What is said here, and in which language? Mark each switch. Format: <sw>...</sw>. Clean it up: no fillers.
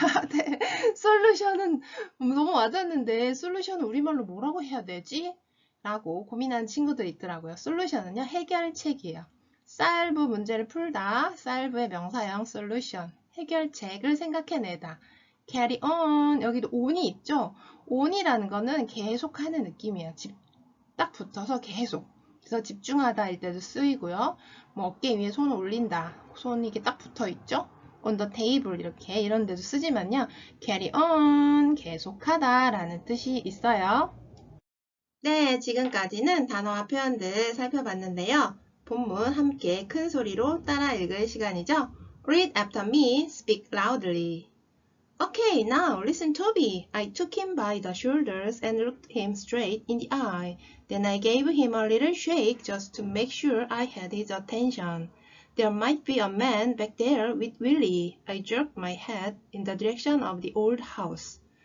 <ko>네, 솔루션은 너무 맞았는데 솔루션은 우리말로 뭐라고 해야 되지? 라고 고민하는 친구들이 있더라고요. 솔루션은요, 해결책이에요. solve 문제를 풀다, solve의 명사형 솔루션, 해결책을 생각해내다. carry on, 여기도 on이 있죠? on이라는 거는 계속하는 느낌이에요. 딱 붙어서 계속. 그래서 집중하다일 때도 쓰이고요. 뭐 어깨 위에 손을 올린다. 손이 이게 딱 붙어 있죠?</ko> <en>on the table</en> <ko>이렇게 이런 데도 쓰지만요. carry on, 계속하다 라는 뜻이 있어요. 네, 지금까지는 단어와 표현들 살펴봤는데요. 본문 함께 큰 소리로 따라 읽을 시간이죠.</ko> <en>Read after me, speak loudly. Okay, now listen, Toby. I took him by the shoulders and looked him straight in the eye. Then I gave him a little shake just to make sure I had his attention. There might be a man back there with Willie. I jerked my head in the direction of the old house.</en>